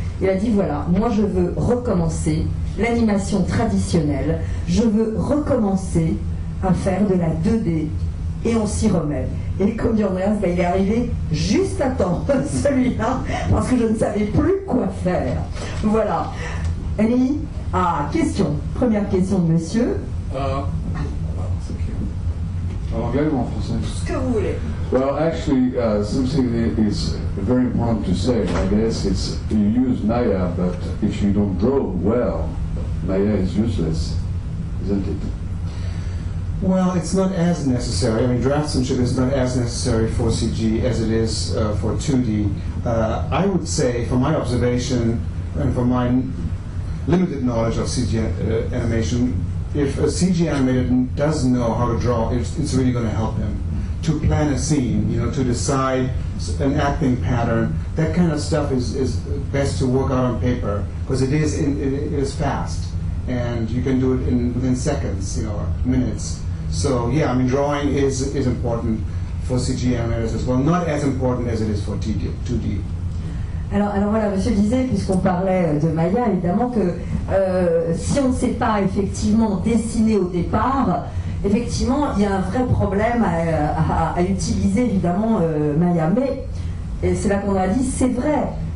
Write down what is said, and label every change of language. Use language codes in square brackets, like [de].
[fr] Il a dit, voilà, moi je veux recommencer l'animation traditionnelle, je veux recommencer à faire de la 2D, et on s'y remet. Et comme dit Andreas, ben, il est arrivé juste à temps, celui-là, parce que je ne savais plus quoi faire. Voilà. Annie, question. Première question de monsieur. En anglais ou en français? Ce que vous voulez. [en] Well, actually, something that is very important to say, I guess, it's you use Maya, but if you don't draw well, Maya is useless, isn't it? Well, it's not as necessary. I mean, draftsmanship is not as necessary for CG as it is for 2D. I would say, from my observation and from my limited knowledge of CG animation, if a CG animator doesn't know how to draw, it's really going to help him to plan a scene, to decide an acting pattern. That kind of stuff is best to work out on paper, because it is fast, and you can do it within seconds, or minutes. So yeah, I mean, drawing is important for CG animators as well, not as important as it is for 2D. [fr] Alors voilà, monsieur disait, puisqu'on parlait de Maya, évidemment que si on ne sait pas effectivement dessiner au départ, effectivement, il y a un vrai problème à utiliser évidemment Maya. Mais, et c'est là qu'on a dit, c'est vrai,